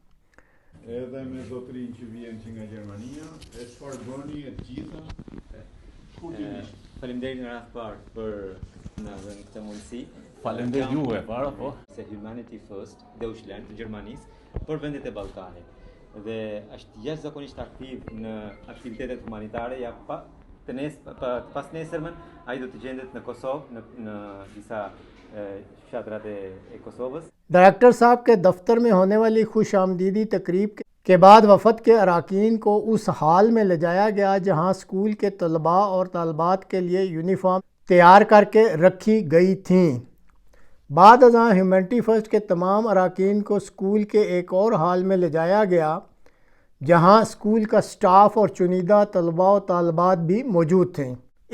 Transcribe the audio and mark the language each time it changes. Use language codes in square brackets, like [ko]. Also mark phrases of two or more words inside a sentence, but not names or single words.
[sq] Se Humanity First, Deutschland, Germanisë, për vendet e Ballkanit. Dhe është jashtëzakonisht aktiv në aktivitetet humanitare, ja pas nesërmen ai do të gjendet në Kosovë, në disa fshatrat e Kosovës. [ur] ڈائریکٹر صاحب کے دفتر میں ہونے والی خوش آمدیدی تقریب کے بعد وفد کے اراکین کو اس حال میں لے جایا گیا جہاں اسکول کے طلباء اور طالبات کے لیے یونیفارم تیار کر کے رکھی گئی تھیں۔ بعد ازاں ہیومینٹی فرسٹ کے تمام اراکین کو اسکول کے ایک اور ہال میں لے جایا گیا جہاں اسکول کا سٹاف اور چنیدہ طلباء و طالبات بھی موجود تھے۔